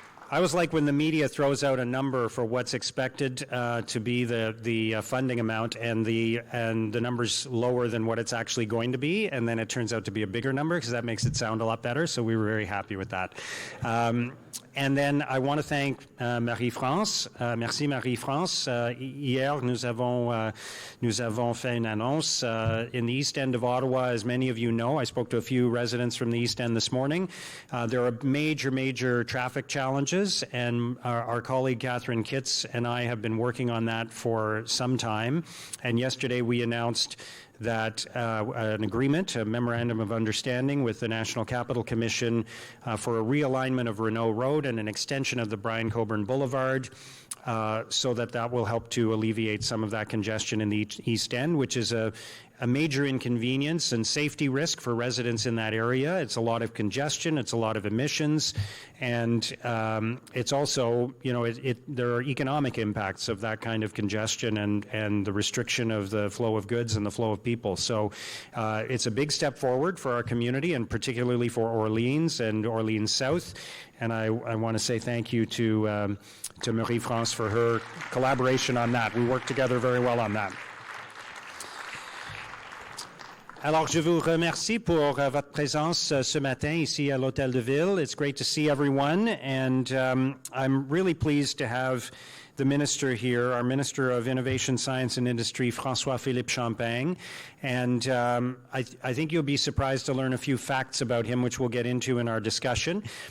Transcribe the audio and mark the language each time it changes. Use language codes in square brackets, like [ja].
[en] I always like when the media throws out a number for what's expected to be the funding amount, and the number's lower than what it's actually going to be, and then it turns out to be a bigger number because that makes it sound a lot better. So we were very happy with that. And then I want to thank Marie-France. [fr] Merci Marie-France. Hier, nous avons fait une annonce [en] in the East End of Ottawa. As many of you know, I spoke to a few residents from the East End this morning. There are major traffic challenges, and our colleague Catherine Kitts and I have been working on that for some time. And yesterday we announced that an agreement, a memorandum of understanding with the National Capital Commission for a realignment of Renault Road and an extension of the Brian Coburn Boulevard, so that will help to alleviate some of that congestion in the East End, which is a major inconvenience and safety risk for residents in that area. It's a lot of congestion, it's a lot of emissions, and it's also, there are economic impacts of that kind of congestion and the restriction of the flow of goods and the flow of people. So it's a big step forward for our community, and particularly for Orleans and Orleans South. And I want to say thank you to Marie-France for her collaboration on that. We worked together very well on that. [fr] Alors, je vous remercie pour votre présence ce matin ici à l'Hôtel de Ville. [en] It's great to see everyone, and I'm really pleased to have the minister here, our Minister of Innovation, Science and Industry, François-Philippe Champagne. And I think you'll be surprised to learn a few facts about him, which we'll get into in our discussion.